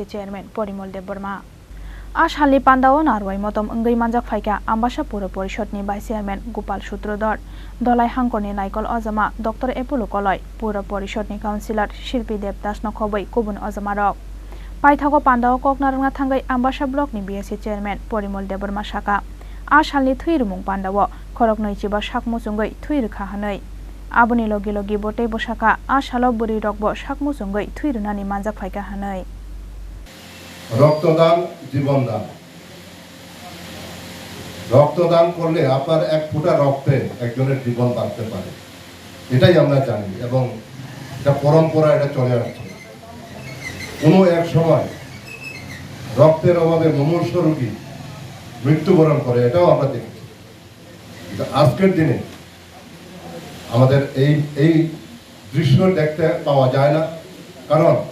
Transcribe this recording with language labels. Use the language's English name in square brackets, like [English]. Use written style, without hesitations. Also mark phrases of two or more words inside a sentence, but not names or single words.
[Kok Borok] chairman Porimol Deborma Ashali panda o narwai motom ngai manjak phaika ambassador pura porishod ni [English] vice chairman [Kok Borok] Gopal Sutrodar dolai hangkor ni naikol ojama Dr Apollo Koloi pura porishod ni councilor Shilpi Devdas no khobai kubun ojama rok paithago panda o koknarunga thangai ambassador block ni [English] BSC chairman [Kok Borok] Porimol Deborma saka Ashalni thui rumung pandawo khorok noi chiba sakmu sungai thui rukha hanai aboni logi logi bote bosaka ashalo buri rokbo sakmu sungai thui runani manjak phaika hanai [Bangla] রক্তদান জীবন দান রক্তদান করলে আপনার এক ফোঁটা রক্তে একজনের জীবন বাঁচতে পারে এটাই আমরা জানি এবং এটা পরম্পরা এটা চলে আসছে কোনো এক সময় রক্তের অভাবে মুমূর্ষ রোগী মৃত্যুবরণ করে এটাও আমরা দেখেছি আজকের দিনে আমাদের এই দৃশ্য দেখতে পাওয়া যায় না কারণ